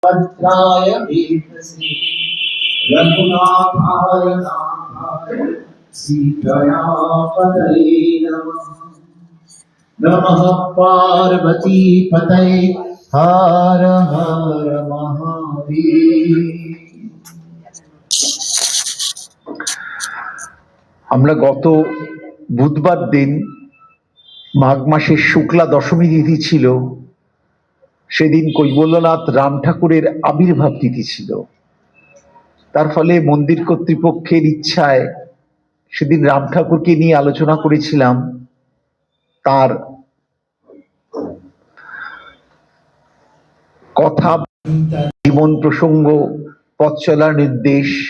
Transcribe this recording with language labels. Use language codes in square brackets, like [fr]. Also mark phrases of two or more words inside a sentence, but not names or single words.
[sa] भद्राय वेधसे रघुनाथाय नाथाय सीतापतये नमः। नमः पार्वती पतये हर हर महादेव। [bn] আমরা গত বুধবার দিন মাঘ মাসের শুক্লা দশমী তিথি ছিল, সেদিন কৈবল্যনাথ রাম ঠাকুরের আবির্ভাব তিথি ছিল। তার ফলে মন্দির কর্তৃপক্ষের ইচ্ছায় সেদিন রাম ঠাকুরকে নিয়ে আলোচনা করেছিলাম, তার কথা, জীবন প্রসঙ্গ, পথ চলার নির্দেশ।